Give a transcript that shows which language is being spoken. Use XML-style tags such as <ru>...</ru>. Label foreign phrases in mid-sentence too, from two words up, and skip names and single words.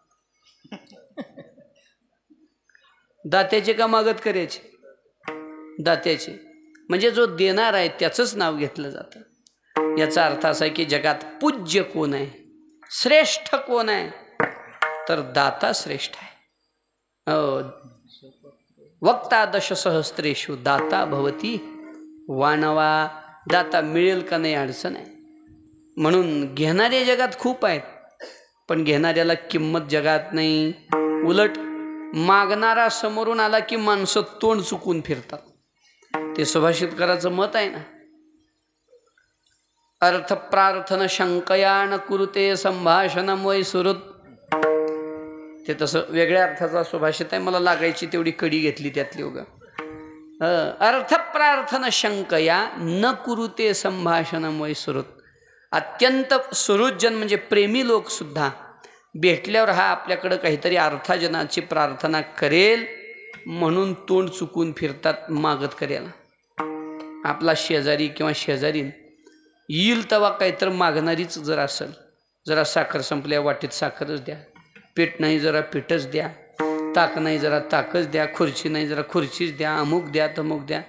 <mr>दात्याचे का मागतकऱ्याचे? दात्याचे. म्हणजे जो देणार आहे त्याचंच नाव घेतलं जातं. याचा अर्थ असा आहे की जगात पूज्य कोण आहे, श्रेष्ठ कोण आहे, तर दाता श्रेष्ठ आहे.</mr> <sa>वक्ता दशसहस्रेषु दाता भवती वानवा.</sa> <mr>दाता मिळेल का नाही अडचण आहे. म्हणून घेणारे जगात खूप आहेत पण घेणाऱ्याला किंमत जगात नाही. उलट मागणारा समोरून आला की माणसं तोंड चुकून फिरतात. ते सुभाषितकाराचं मत आहे ना,</mr> <sa>अर्थ प्रार्थन शंकया न कुरुते संभाषणम वै सुहृद.</sa> <mr>ते तसं वेगळ्या अर्थाचा सुभाषित आहे. मला लागायची तेवढी कडी घेतली त्यातली उगा.</mr> <sa>अर्थ प्रार्थन शंकया न कुरुते संभाषणम वै सुहृद.</sa> <mr>अत्यंत सुहृदजन म्हणजे प्रेमी लोक सुद्धा भेटल्यावर हा आपल्याकडं काहीतरी अर्थाजनाची प्रार्थना करेल म्हणून तोंड चुकून फिरतात मागत कऱ्याला. आपला शेजारी किंवा शेजारीन येईल तेव्हा काहीतरी मागणारीच जर असेल, जरा साखर संपल्या वाटीत साखरच द्या, पीठ नाही जरा पीठच द्या, ताक नाही जरा ताकच द्या, खुर्ची नाही जरा खुर्चीच द्या, अमुक द्या तमुक द्या.</mr>